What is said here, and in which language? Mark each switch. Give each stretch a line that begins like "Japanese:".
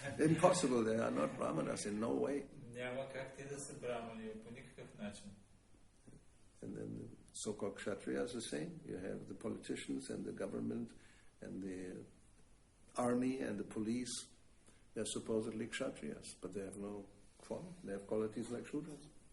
English: Impossible, they are not brahmanas in no way.
Bulgarian: Няма как те да са брамани по никакъв начин.
English: And then the so-called kshatriyas are the same. You have the politicians and the government and the army and the police. They're supposedly kshatriyas, but they have no quality. They have qualities like shudras.